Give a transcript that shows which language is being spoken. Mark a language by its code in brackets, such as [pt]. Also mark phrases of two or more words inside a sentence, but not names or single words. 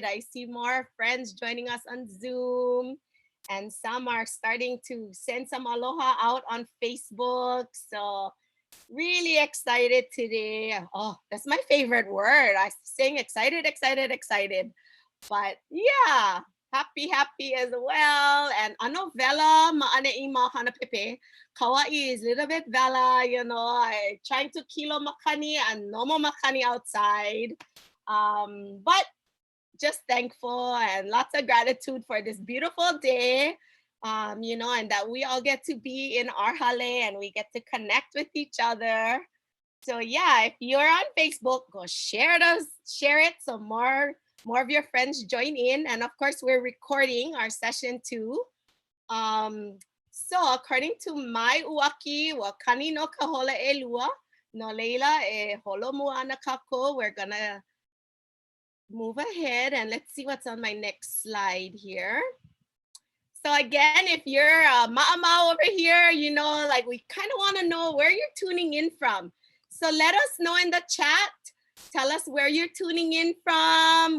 [en] I see more friends joining us on Zoom, and some are starting to send some aloha out on Facebook. So really excited today. Oh, that's my favorite word. I'm saying excited. But yeah, happy as well. [haw] And ano vela maane ima hana pepe. [en] Kawaii is a little bit vela, I trying to kilo makani and no more makani outside. But just thankful and lots of gratitude for this beautiful day. And that we all get to be in our hale and we get to connect with each other. So yeah, if you're on Facebook, go share it so more of your friends join in. And of course, we're recording our session too. So according to my [haw] uaki, wa kani no ka hola e lua, no leila e holo mua ana kako. [en] We're gonna move ahead and let's see what's on my next slide here. So again, if you're ma'amau over here, like we kind of want to know where you're tuning in from. So let us know in the chat. Tell us where you're tuning in from.